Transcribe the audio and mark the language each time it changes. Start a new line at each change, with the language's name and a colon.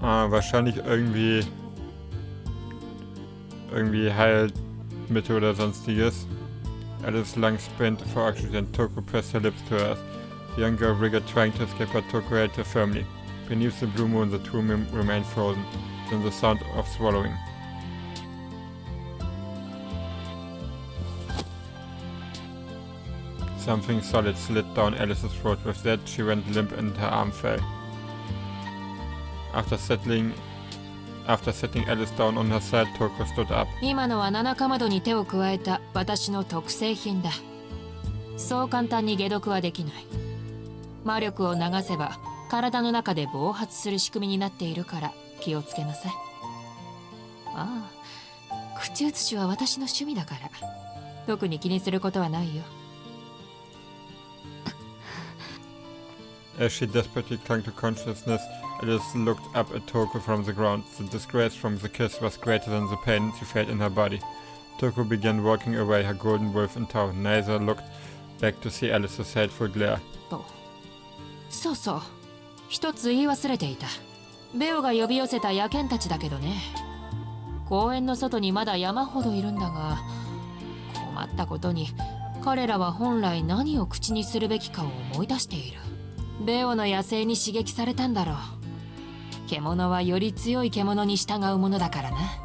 German: Wahrscheinlich irgendwie Heilmittel oder sonstiges.
English: Alice lungs sprained for oxygen. Toko pressed her lips to hers. The young girl wriggled, trying to escape, but Toko held her firmly. Beneath the blue moon, the two remained frozen. Then the sound of swallowing. Something solid slid down Alice's throat. With that, she went limp and her arm fell. After setting Alice down on her side, Toko stood up.
Japanese: 今のは七かまどに手を加えた私の特製品だ。そう簡単に解毒はできない。魔力を流せば体の中で暴発する仕組みになっているから気をつけなさい。ああ、口移しは私の趣味だから。特に気にすることはないよ。
English: As she desperately clung to consciousness, Alice looked up at Toko from the ground. The disgrace from the kiss was greater than the pain she felt in her body. Toko began walking away, her golden wolf in tow. Neither looked back to see Alice's hateful glare.
Japanese: そうそう。一つ言い忘れていた。ベオが呼び寄せた野犬たちだけどね。公園の外にまだ山ほどいるんだが、困ったことに彼らは本来何を口にするべきかを思い出している。ベオの野生に刺激されたんだろう。獣はより強い獣に従うものだからな。